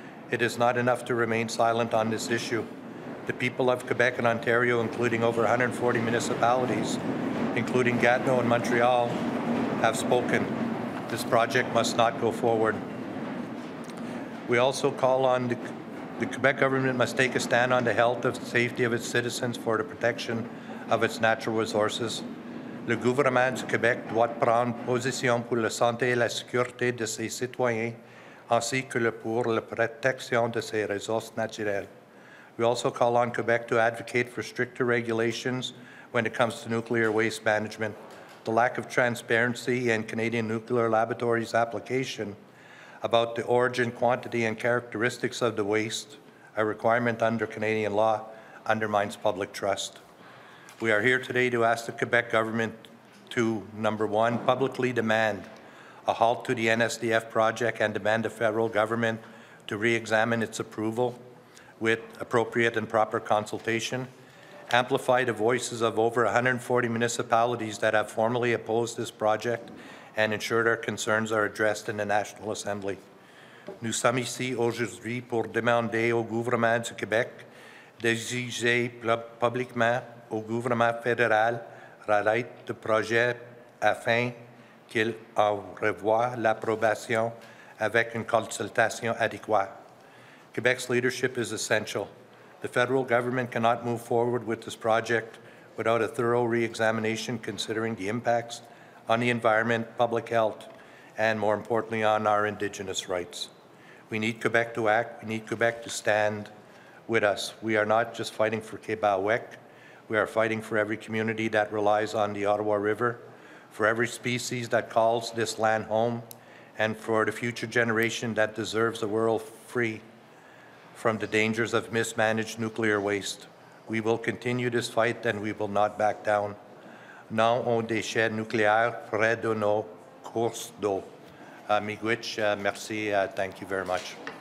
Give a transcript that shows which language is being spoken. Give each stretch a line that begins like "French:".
English: It is not enough to remain silent on this issue. The people of Quebec and Ontario, including over 140 municipalities, including Gatineau and Montreal, have spoken. This project must not go forward. We also call on the Quebec government must take a stand on the health and safety of its citizens for the protection of its natural resources.
French: Le gouvernement du Québec doit prendre position pour la santé et la sécurité de ses citoyens, ainsi que pour la protection de ses ressources naturelles.
English: We also call on Quebec to advocate for stricter regulations when it comes to nuclear waste management. The lack of transparency in Canadian Nuclear Laboratories' application about the origin, quantity, and characteristics of the waste, a requirement under Canadian law, undermines public trust. We are here today to ask the Quebec government to, number one, publicly demand a halt to the NSDF project and demand the federal government to re-examine its approval with appropriate and proper consultation, amplify the voices of over 140 municipalities that have formally opposed this project, and ensure their concerns are addressed in the National Assembly. Nous sommes ici aujourd'hui pour demander au gouvernement du Québec d'exiger publiquement au gouvernement fédéral d'arrêter le projet afin qu'il en revoie l'approbation avec une consultation adéquate. Quebec's leadership is essential. The federal government cannot move forward with this project without a thorough re-examination considering the impacts on the environment, public health, and more importantly, on our Indigenous rights. We need Quebec to act. We need Quebec to stand with us. We are not just fighting for Quebec. We are fighting for every community that relies on the Ottawa River, for every species that calls this land home, and for the future generation that deserves a world free from the dangers of mismanaged nuclear waste. We will continue this fight and we will not back down.
French: Non aux déchets nucléaires près de nos courses d'eau.
Ojibwa: Miigwech,
French: merci,
English: thank you very much.